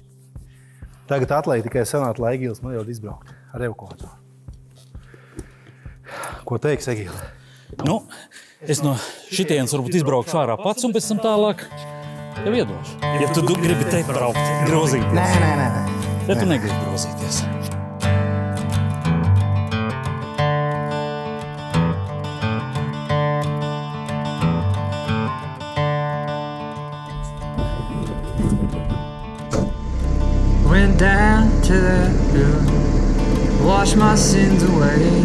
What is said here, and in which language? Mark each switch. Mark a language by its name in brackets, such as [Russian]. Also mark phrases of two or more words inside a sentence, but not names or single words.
[Latvian] Tagad atliek tikai sanāt, lai Egīls man jau izbraukt ar evakuātoru. Ko teiks Egīla? Nu, es no šitienas varbūt izbraukšu ārā pats un pēc tam tālāk tev iedošu. Ja tu gribi te braukt, grozīties. Nē. Ja tu negribi grozīties. [English] Went down to the river, wash my sins away.